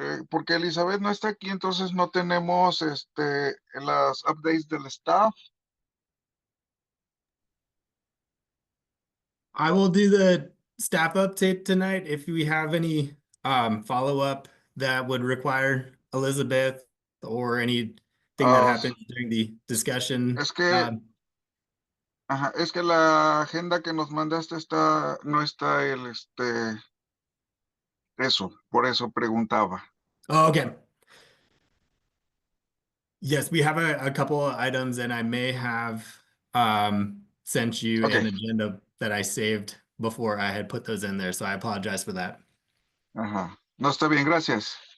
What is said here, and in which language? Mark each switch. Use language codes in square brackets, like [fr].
[es] Porque Elizabeth no está aquí, entonces no tenemos las updates del staff. [en] I will do the staff update tonight. If we have any follow-up that would require Elizabeth or anything that happened during the discussion. [es] Es que, es que la agenda que nos mandaste no está eso, por eso preguntaba. [en] Oh, okay. Yes, we have a couple of items, and I may have sent you an agenda that I saved before I had put those in there, so I apologize for that. [es] Ajá. No, está bien, gracias.